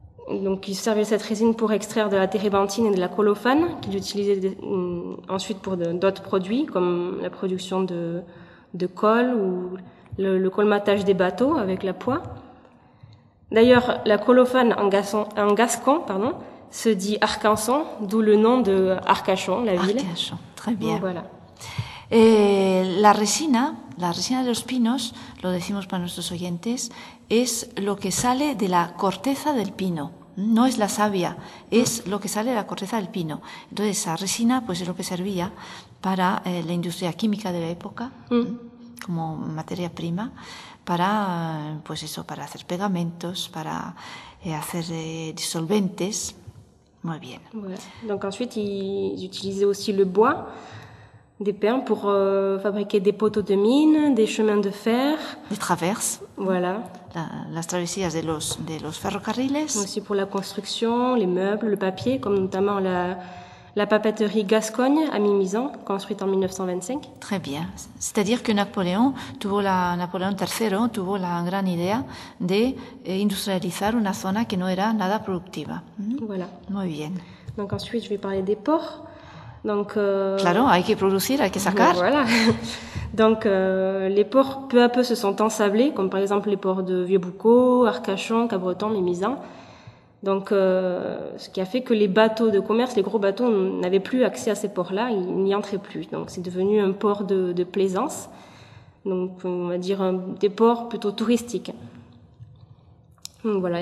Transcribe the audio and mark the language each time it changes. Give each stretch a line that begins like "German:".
French: Donc, ils servaient cette résine pour extraire de la térébenthine et de la colophane, qu'ils utilisaient ensuite pour d'autres produits, comme la production de colle ou le colmatage des bateaux avec la poix. D'ailleurs, la colophane en gascon, se dit Arcanson, d'où le nom de Arcachon, la ville. Arcachon, très bien. Donc, voilà.
Spanish: Et la resina de los pinos, lo decimos para nuestros oyentes, es lo que sale de la corteza del pino. No es la savia, es lo que sale de la corteza del pino. Entonces, esa resina pues, es lo que servía para la industria química de la época, como materia prima, para, pues eso, para hacer pegamentos, para hacer disolventes. Muy bien. Bueno.
French: Donc, ensuite, ils utilisaient aussi le bois des pins pour fabriquer des poteaux de mine, des chemins de fer. Des traverses. Voilà.
Spanish: Las travesías de los ferrocarriles.
French: Aussi pour la construction, les meubles, le papier, comme notamment la papeterie Gascogne à Mimizan, construite en 1925. Très bien. C'est-à-dire que
Spanish: Napoléon III tuvo la gran idea de industrializar una zona que no era nada productiva.
French: Voilà.
Spanish: Muy bien.
French: Donc ensuite, je vais parler des ports. Donc,
Spanish: claro, hay que producir, hay que sacar.
French: Voilà. Donc, les ports, peu à peu, se sont ensablés, comme par exemple les ports de Vieux-Boucau, Arcachon, Cabreton, Mimizan. Donc, ce qui a fait que les bateaux de commerce, les gros bateaux, n'avaient plus accès à ces ports-là, ils n'y entraient plus. Donc, c'est devenu un port de plaisance. Donc, on va dire des ports plutôt touristiques. Donc, voilà.